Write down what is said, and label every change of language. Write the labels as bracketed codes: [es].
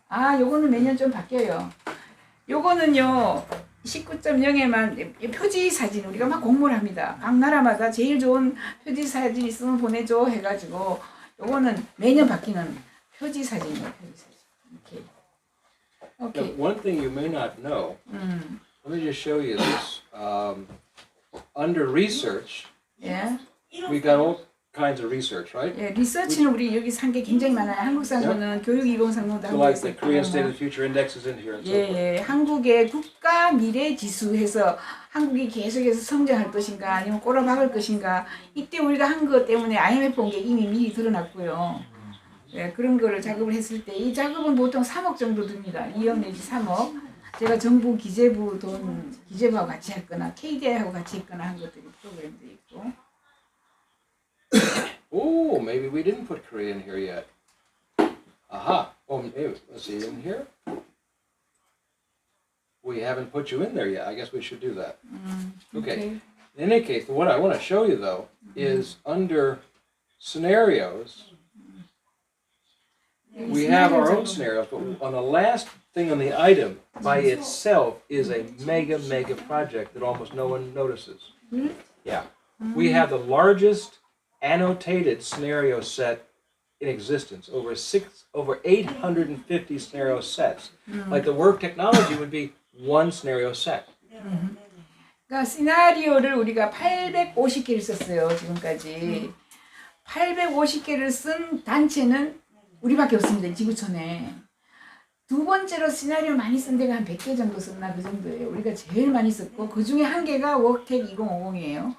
[ko] 요거는 매년 좀 바뀌어요. 요거는요 19.0에만 표지 사진 우리가 막 공모를 합니다. 각 나라마다 제일 좋은 표지 사진 있으면 보내줘 해가지고 요거는 매년 바뀌는 표지 사진이에요. 표지 사진. 오케이. [en] Now, one thing you may not know, let me just show you this. Under research, [ko] 예. [en] we got all kinds of research, right? [ko] 예, 리서치는 우리 여기 산 게 굉장히 많아요. 한국 상무는 교육 이공 상무도 [en] So [ko] 하고 [en] like the [ko] 있었고. [en] Korean State of the Future Index is in here and so forth. [ko] 예, 한국의 국가 미래 지수 해서 한국이 계속해서 성장할 것인가 아니면 꼬라박을 것인가 이때 우리가 한 것 때문에 IMF 온 게 이미 미리 드러났고요. 예, 그런 거를 작업을 했을 때 이 작업은 보통 3억 정도 듭니다. 2억 내지 3억. 제가 정부 기재부하고 같이 했거나 KDI하고 같이 했거나 한 것들이 프로그램도 있고. [en] Oh, maybe we didn't put Korea in here yet. Aha. Oh, maybe, let's see, in here? We haven't put you in there yet. I guess we should do that. Okay. In any case, what I want to show you, though, is under scenarios, we have our own scenarios, but on the last thing on the item by itself is a mega project that almost no one notices. Yeah. We have the largest annotated scenario set in existence, over 850 scenario sets. Like the word technology would be one scenario set. [ko] 그러니까 시나리오를 우리가 850개를 썼어요. 지금까지. 850개를 쓴 단체는 우리밖에 없습니다. 지구촌에. 두 번째로 시나리오 많이 쓴 데가 한 100개 정도 썼나 그 정도예요. 우리가 제일 많이 썼고 그 중에 한 개가 워크텍 2050이에요.